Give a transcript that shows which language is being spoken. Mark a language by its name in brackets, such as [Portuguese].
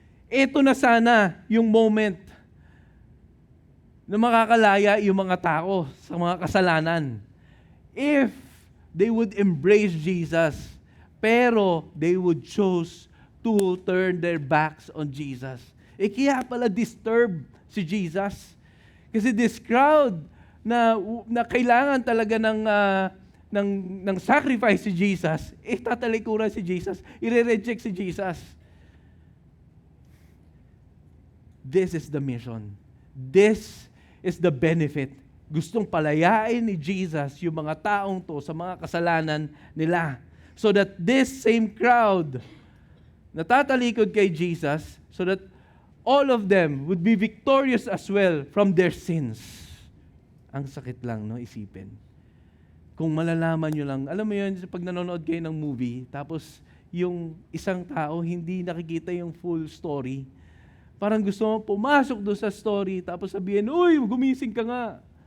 [Filipino] Ito na sana yung moment na makakalaya yung mga tao sa mga kasalanan. [English] If they would embrace Jesus, pero they would choose to turn their backs on Jesus. [Filipino] Kaya pala disturb si Jesus. Kasi [English] this crowd [Filipino] na kailangan talaga ng sacrifice si Jesus, tatalikuran si Jesus, i-reject si Jesus. [English] This is the mission. This is the benefit. [Filipino] Gustong palayain ni Jesus yung mga taong to sa mga kasalanan nila. [English] So that this same crowd [Filipino] natatalikod kay Jesus, [English] so that all of them would be victorious as well from their sins. [Filipino] Ang sakit lang, no, isipin. Kung malalaman nyo lang, alam mo yun, pag nanonood kayo ng movie, tapos yung isang tao hindi nakikita yung full story, parang gusto mo pumasok doon sa story, tapos sabihin, "Uy, gumising ka nga."